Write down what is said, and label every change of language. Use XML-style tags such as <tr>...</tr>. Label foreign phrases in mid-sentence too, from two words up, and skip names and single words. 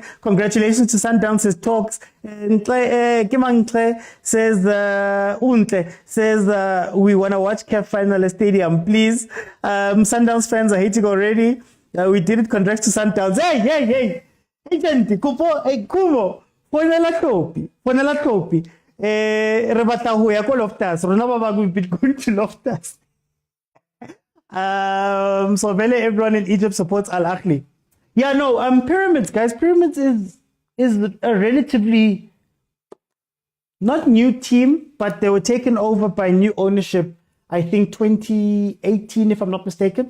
<en>Congratulations to Sundowns, says Talks. And Kimang says, we want to watch CAF final stadium, please. Sundowns fans are hating already. We did it. Congrats to Sundowns. Hey. Agent, Kupo, hey, Kumo.</en> <st>Fonela topi. Re batla ho ya ko Loftus. Rona ba bang</st> <en>we beat going to Loftus. So really everyone in Egypt supports Ahly. Yeah, no, Pyramids, guys. Pyramids is a relatively not new team, but they were taken over by new ownership, I think 2018, if I'm not mistaken.</en>